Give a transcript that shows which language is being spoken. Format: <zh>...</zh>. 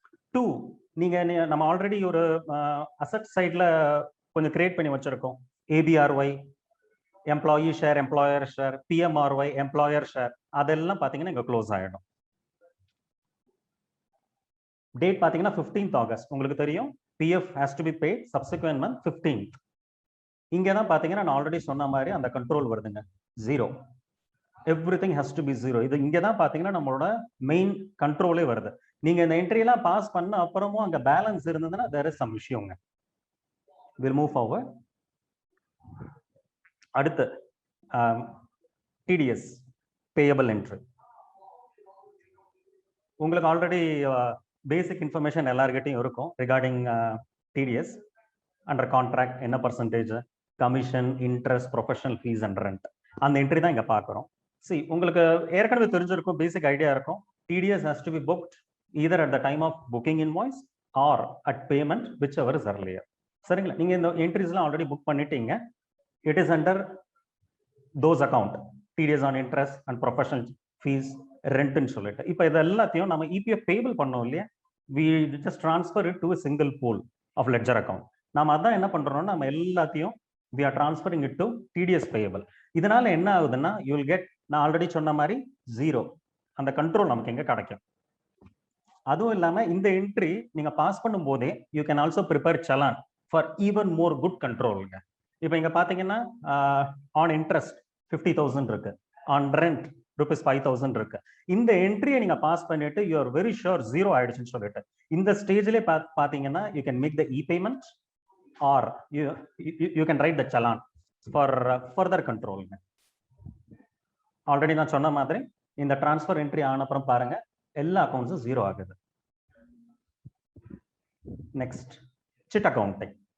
<ta>Two நீங்க நம்ம already ஒரு அசெட் சைட்ல கொஞ்சம் கிரியேட் பண்ணி வச்சிருக்கோம். ABRY employee share, employer share, PMRY employer share, அதெல்லாம் பாத்தீங்கன்னா இங்க க்ளோஸ் ஆயிடும். டேட் பாத்தீங்கன்னா 15th August. உங்களுக்கு தெரியும்</ta> <en>PF has to be paid subsequent month 15th.</en> <ta>இங்க தான் பாத்தீங்கன்னா நான் ஆல்ரெடி சொன்ன மாதிரி அந்த கண்ட்ரோல் வருதுங்க. 0.</ta> <en>Everything has to be 0.</en> <ta>இது இங்க தான் பாத்தீங்கன்னா நம்மளோட மெயின் கண்ட்ரோலே வருது. நீங்க இந்த என்ட்ரி எல்லாம் பாஸ் பண்ண அப்புறமும் அங்க பேலன்ஸ் இருந்ததுன்னா</ta> <en>there is some</en> <ta>விஷயங்க.</ta> <en>we'll move forward.</en> <ta>அடுத்து TDS பேயபிள் என்ட்ரி. உங்களுக்கு ஆல்ரெடி பேசிக் இன்ஃபர்மேஷன் எல்லார்கிட்டையும் இருக்கும் ரிகார்டிங் TDS. அண்டர் கான்ட்ராக்ட் என்ன percentage, commission, interest, professional fees and rent, அந்த என்ட்ரி தான் இங்க பாக்குறோம். See, உங்களுக்கு ஏற்கனவே தெரிஞ்சிருக்கும், பேசிக் ஐடியா இருக்கும்.</ta> <en>TDS has to be booked either at the time of booking invoice or at payment, whichever is earlier.</en> <ta>சரிங்களா? நீங்க இந்த என்ட்ரிஸ்லாம் ஆல்ரெடி புக் பண்ணிட்டீங்க.</ta> <en>It is under those account, TDS on interest and professional fees, rent</en> <ta>ன்னு சொல்லிட்டு. இப்போ இது எல்லாத்தையும் நம்ம EPF பேயபிள் பண்ணோம் இல்லையா,</ta> <en>we just transfer it to a single pool of ledger account.</en> <ta>நாம அதான் என்ன பண்றோம்னா நம்ம எல்லாத்தையும்</ta> <en>we are transferring it to</en> <ta>TDS payable. இதனால என்ன ஆகுதுன்னா</ta> <en>you will get,</en> <ta>நான் ஆல்ரெடி சொன்ன மாதிரி 0 அந்த கண்ட்ரோல் நமக்கு எங்க கிடைக்கும். அதுவும் இல்லாம இந்த என்ட்ரி நீங்க பாஸ் பண்ணும் போதே</ta> <en>you can also prepare challan for even more good control.</en> <ta>இப்போ இங்க பாத்தீங்கன்னா ஆன் இன்ட்ரெஸ்ட் 50,000 இருக்கு, ஆன் ரெண்ட் ₹5,000 இருக்கு. இந்த என்ட்ரியை நீங்க பாஸ் பண்ணிட்டு</ta> <en>you are very sure 0 ஆயிடுச்சுன்னு சொல்லிட்டு இந்த ஸ்டேஜ்ல பாத்தீங்கன்னா you can make the e-payment or you can write the challan for further control.</en> <ta>Already நான் சொன்ன மாதிரி இந்த டிரான்ஸ்ஃபர் என்ட்ரி ஆன அப்புறம் பாருங்க எல்லா அக்கௌண்ட்ஸும் 0 ஆகுது. Next chit accounting.</ta>